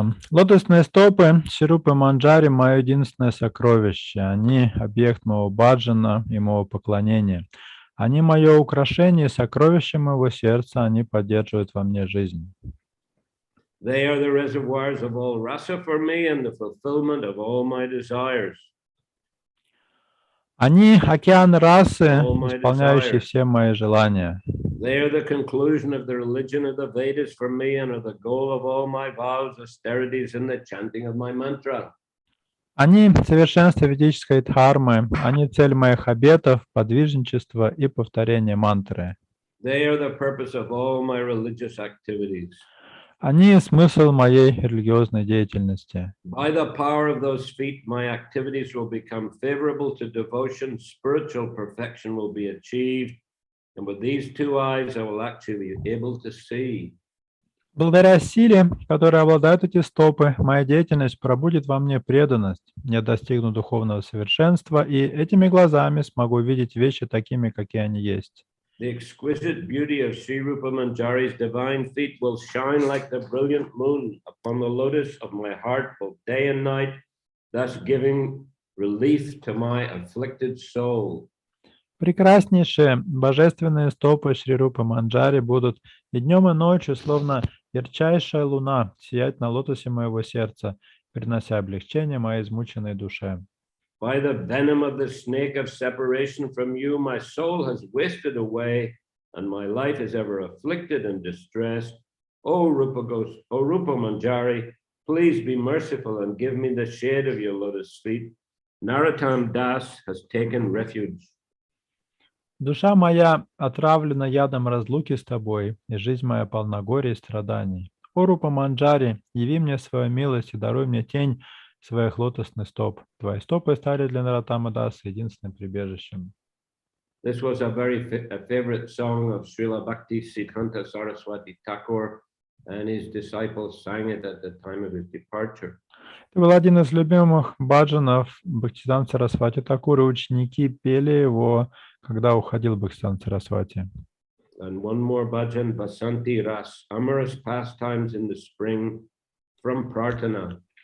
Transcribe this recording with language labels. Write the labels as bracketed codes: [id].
[ru] Лотосные стопы Шри Рупы Манджари — мое единственное сокровище. Они объект моего баджана и моего поклонения. Они мое украшение и сокровище моего сердца. Они поддерживают во мне жизнь. [en] They are the reservoirs of all rasa for me and the fulfillment of all my desires. [ru] Они океан расы, [en] All my [ru] исполняющий [en] desires. [ru] все мои желания. [en] They are the conclusion of the religion of the Vedas for me and are the goal of all my vows, austerities, and the chanting of my mantra. [ru] Они совершенство ведической дхармы. Они цель моих обетов, подвижничества и повторения мантры. [en] They are the purpose of all my religious activities. [ru] Они смысл моей религиозной деятельности. [en] By the power of those feet, my activities will become favorable to devotion, spiritual perfection will be achieved, and with these two eyes, I will actually be able to see. [ru] Благодаря силе, которой обладают эти стопы, моя деятельность пробудит во мне преданность. Я достигну духовного совершенства и этими глазами смогу видеть вещи такими, какие они есть. [en] The exquisite beauty of Sri Rupa Manjari's divine feet will shine like the brilliant moon upon the lotus of my heart both day and night, thus giving relief to my afflicted soul. [ru] Прекраснейшие божественные стопы Шри Рупы Манджари будут и днем, и ночью, словно ярчайшая луна, сиять на лотосе моего сердца, принося облегчение моей измученной душе. [en] By the venom of the snake of separation from you, my soul has wasted away, and my life is ever afflicted and distressed. O Rupa Manjari, please be merciful and give me the shade of your lotus feet. Narottama Das has taken refuge. [ru] Душа моя отравлена ядом разлуки с тобой, и жизнь моя полна горя и страданий. О Рупа Манджари, яви мне свою милость и даруй мне тень своих лотосных стоп. Твои стопы стали для Нароттамы Даса единственным прибежищем. [en] This was a favorite song of Srila Bhakti Siddhanta Saraswati Thakur, and his disciples sang it at the time of his departure. [ru] Это был один из любимых баджанов Бхактисиданта Сарасвати Такуры. Ученики пели его, когда уходил Бхактисиданта Сарасвати. [en] And one more bhajan, Vasanti Ras, amorous pastimes in the spring from Prarthana.